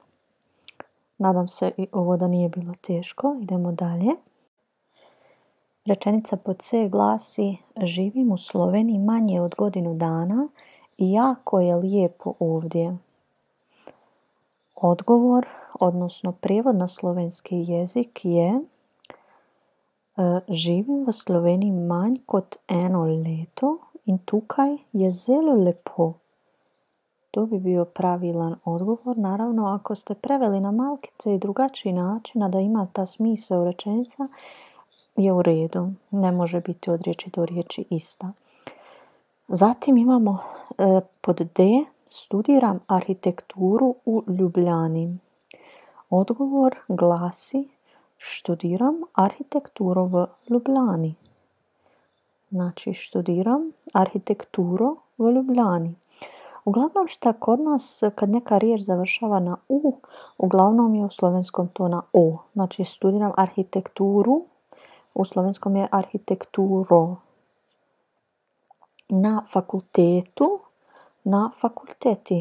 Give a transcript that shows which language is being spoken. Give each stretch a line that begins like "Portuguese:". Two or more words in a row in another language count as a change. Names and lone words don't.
Bosnian: Nadam se i ovo da nije bilo teško. Idemo dalje. Rečenica pod C glasi: živim u Sloveniji manje od godinu dana i jako je lijepo ovdje. Odgovor, odnosno prijevod na slovenski jezik je:
Slovenian: živim v Sloveniji manj kot eno leto in tukaj je zelo lepo.
Bosnian: To bi bio pravilan odgovor. Naravno, ako ste preveli na malkice i drugačiji način, a da ima ta smisao rečenica, je u redu. Ne može biti od riječi do riječi ista. Zatim imamo pod D: studiram arhitekturu u Ljubljani. Odgovor glasi:
Slovenian: študiram arhitekturo v Ljubljani. Znači, študiram arhitekturo v Ljubljani.
Bosnian: Uglavnom šta kod nas kad neka riječ završava na U, uglavnom je u slovenskom to na O. Znači, studiram arhitekturu, u slovenskom je arhitekturo. Na fakultetu, na fakulteti.